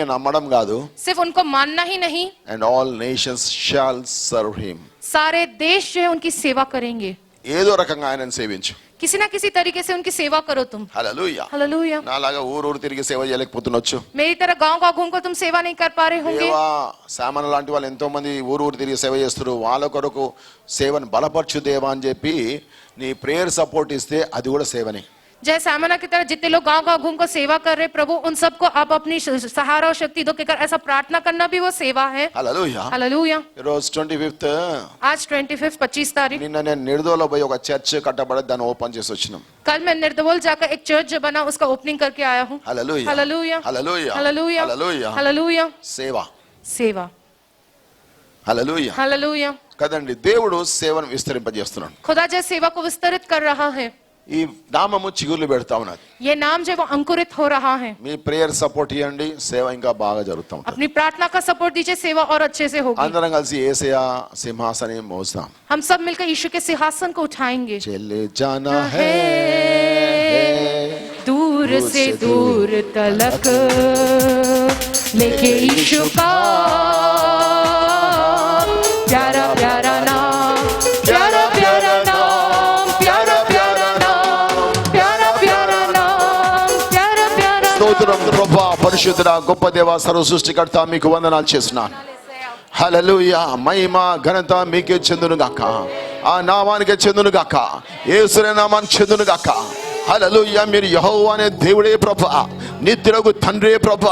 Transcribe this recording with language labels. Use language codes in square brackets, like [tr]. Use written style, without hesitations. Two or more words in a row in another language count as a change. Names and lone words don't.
[te] ఉట్టిగా నమ్మడం కాదు. [hi] सिर्फ उनको मानना ही नहीं, [en] And all nations shall serve him. [hi] सारे देश जो है उनकी सेवा करेंगे। [te] ఏదో రకంగా ఆయనను సేవించు. [hi] किसी ना किसी तरीके से उनकी सेवा करो तुम। [te] హల్లెలూయా. [hi] हालेलुया। [te] నాలాగా ఊరు తిరిగి సేవ చేయలేకపోతున్నొచ్చు. [hi] मेरी तरह गांव घूम कर तुम सेवा नहीं कर पा रहे होंगे। [te] దేవా, సామాన్య లాంటి వాళ్ళు ఎంతో మంది ఊరు తిరిగి సేవ చేస్తారు. వాళ్ళ కొరకు సేవను బలపరచు దేవా అని చెప్పి నీ [en] prayer support [te] ఇస్తే అది కూడా సేవనే. [hi] जय सामना की तरह जितने लोग गांव घूम कर सेवा कर रहे प्रभु, उन सबको आप अपनी सहारा और शक्ति दो कहकर ऐसा प्रार्थना करना भी वो सेवा है। [te] హల్లెలూయా. [hi] हालेलुया। [te] ఈరోజు 25th [hi] आज 25 तारीख। [te] నిన్న నేను నిర్దోలో పోయి ఒక చర్చ్ కట్టబడి దాన్ని ఓపెన్ చేసి వచ్చినాం. [hi] कल मैं निर्दवल जाकर एक चर्च जो बना उसका ओपनिंग करके आया हूँ। [te] హల్లెలూయా. [hi] हालेलुया। [te] హల్లెలూయా. [hi] हालेलुया। [te] హల్లెలూయా. [hi] हालेलुया। [te] సేవ. [hi] सेवा। [te] హల్లెలూయా. [hi] हालेलुया। [te] కదండి, దేవుడు సేవను విస్తరింపజేస్తున్నాడు. [hi] खुदा जो सेवा को विस्तरित कर रहा है, [te] ఈ నామము చిగుర్లు పెడతా ఉన్నది. [hi] ये नाम जो है वो अंकुरित हो रहा है। [te] మీ [en] prayer support [te] ఇవ్వండి, సేవ ఇంకా బాగా జరుగుతూ ఉంటుంది. [hi] अपनी प्रार्थना का सपोर्ट दीजिए, सेवा और अच्छे से होगी। [te] అందరం కలిసి యేసయ్య సింహాసనం మోస్తాం. [hi] हम सब मिलकर यीशु के सिंहासन को उठाएंगे। चले जाना है दूर से दूर तलक लेके यीशु का प्यारा प्यारा नाम, प्यारा प्यारा नाम, प्यारा प्यारा नाम, प्यारा प्यारा नाम, प्यारा प्यारा [te] స్తోత్రం ప్రభా, పరిశుద్ధుడా, గొప్ప దేవా, సర్వ సృష్టికర్త, మీకు వందనాలు చేస్తున్నాను. హల్లెలూయా. మహిమ ఘనత మీకే చెందును గాక, ఆ నామానికే చెందును గాక, యేసు నామానికి చెందును గాక. హల్లెలూయా. మీరు యెహోవా అనే దేవుడే ప్రభా, నిత్యుడగు తండ్రే ప్రభా.